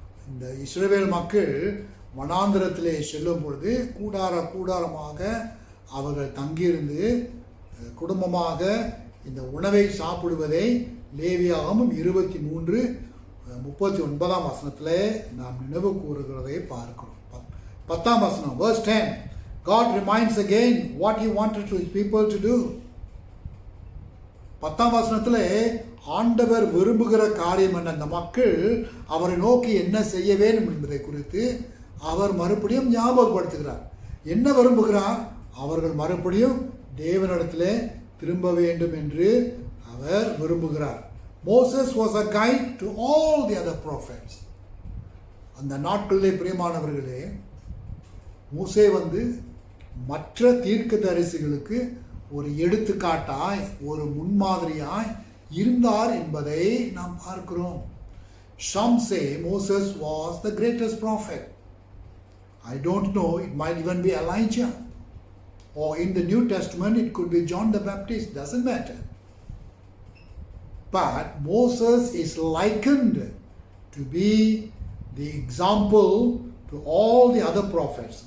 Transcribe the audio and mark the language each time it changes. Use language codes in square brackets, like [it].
[ta] இந்த இஸ்ரவேல் மக்கள் வனாந்திரத்திலே செல்லும் பொழுது கூடாரமாக அவர்கள் தங்கியிருந்து குடும்பமாக இந்த உணவை சாப்பிடுவதை லேவியாகமும் 23:39 வசனத்தில் நாம் நினைவு கூறுகிறதை பார்க்கிறோம். 10ஆம் வசனம், [en] verse 10, God reminds again what he wanted his people to do. [ta] 10ஆம் வசனத்தில் ஆண்டவர் விரும்புகிற காரியம் என்ன, அந்த மக்கள் அவரை நோக்கி என்ன செய்ய வேண்டும் என்பதை குறித்து அவர் மறுபடியும் ஞாபகப்படுத்துகிறார். என்ன விரும்புகிறார்? அவர்கள் மறுபடியும் தேவனிடத்திலே திரும்ப வேண்டும் என்று அவர் விரும்புகிறார். [en] Moses was a guide to all the other prophets. [ta] அந்த நாட்களிலே பிரியமானவர்களே, மூசே மற்ற தீர்க்கதரிசிகளுக்கு ஒரு எடுத்துக்காட்டாய், ஒரு முன்மாதிரியாய் இருந்தார் என்பதை நாம் பார்க்கிறோம். [en] Some say Moses was the greatest prophet. I don't know, it might even be Elijah, or in the New Testament it could be John the Baptist, doesn't matter. But Moses is likened to be the example to all the other prophets.